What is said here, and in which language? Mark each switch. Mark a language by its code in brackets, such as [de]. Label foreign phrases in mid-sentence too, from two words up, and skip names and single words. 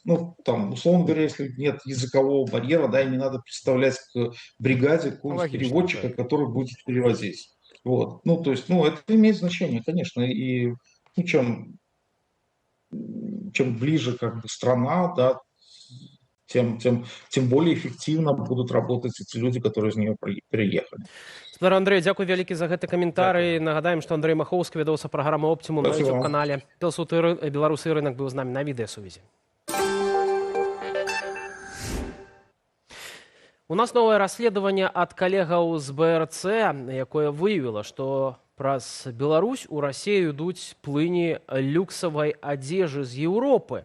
[ru] Ну, там, условно говоря, если нет языкового барьера, да, и не надо представлять к бригаде какого-нибудь переводчика, который будет перевозить. Вот. Ну, то есть, ну, это имеет значение, конечно, и ну, чем ближе, как бы, страна, да, тем более эффективно будут работать эти люди, которые из нее приехали. [be] Петр Андрей, дзякуй вялікі за гэты каментарый. Нагадаем, што Андрей Махоўскі, вядоўца праграмы «Оптимум» на YouTube-канале «Беларусы і рынок» быў з намі на відэасувязі. У нас новае расследаванне ад калегаў з БРЦ, якое выявіла, што праз Беларусь у Расію ідуць плыні люксавай адзежы з Еўропы.